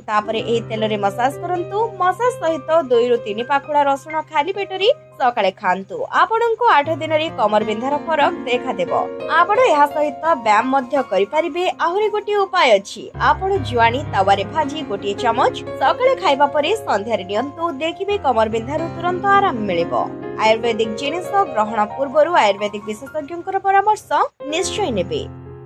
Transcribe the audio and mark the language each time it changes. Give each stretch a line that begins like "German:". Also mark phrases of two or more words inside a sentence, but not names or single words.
Odia: ତାପରେ ଏହି ତେଲ ରେ ମସାଜ କରନ୍ତୁ। ମସାଜ ସହିତ 2 ରୁ 3 ପାଖୁଡା ରସୁଣ ଖାଲି ପେଟରେ ସକାଳେ ଖାଆନ୍ତୁ। ଆପଣଙ୍କୁ 8 ଦିନ ରେ କମର ବିନ୍ଧାର ଫରକ ଦେଖା ଦେବ। ଆପଣ ଏହା ସହିତ ବ୍ୟାୟାମ ମଧ୍ୟ କରି ପାରିବେ। ଆଉରି ଗୋଟିଏ ଉପାୟ ଅଛି। ଆପଣ ଜୁଆଣି ତାୱାରେ ଭାଜି 1 ଚାମଚ ସକାଳେ ଖାଇବା ପରେ ସନ୍ଧ୍ୟା ରେ ନିଅନ୍ତୁ। ଦେଖିବେ କମର ବିନ୍ଧାର ତୁରନ୍ତ ଆରାମ ମିଳିବ। ଆୟୁର୍ବେଦିକ ଜିନିଷ ଗ୍ରହଣ ପୂର୍ବ ଆୟୁର୍ବେଦିକ ବିଶେଷଜ୍ଞ ପରାମର୍ଶ ନିଶ୍ଚୟ ନେବେ।